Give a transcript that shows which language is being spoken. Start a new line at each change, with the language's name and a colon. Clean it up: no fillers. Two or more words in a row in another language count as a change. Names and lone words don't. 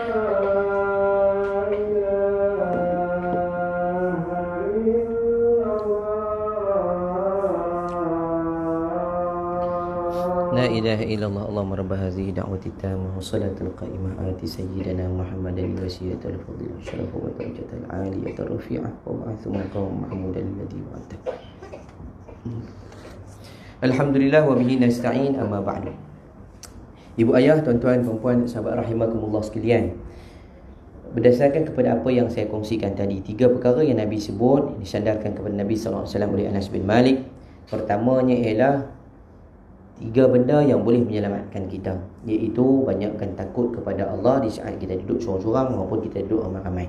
Arabic: لا إله إلا الله. اللهم رب هذه الدعوة التامة والصلاة القائمة آت سيدنا محمدا الوسيلة الفضيلة شرفا والدرجة العالية الرفيعة وابعثه مقاما محمودا الذي وعدته. الحمد لله وبه نستعين، أما بعد.
Malay: Ibu ayah, tuan-tuan, puan-puan, sahabat rahimakumullah sekalian, berdasarkan kepada apa yang saya kongsikan tadi, 3 perkara yang Nabi sebut disandarkan kepada Nabi
Arabic: صلى الله عليه وسلم
Malay: oleh Anas bin Malik. Pertamanya ialah 3 benda yang boleh menyelamatkan kita, iaitu banyakkan takut kepada Allah di saat kita duduk seorang-seorang maupun kita duduk ramai-ramai.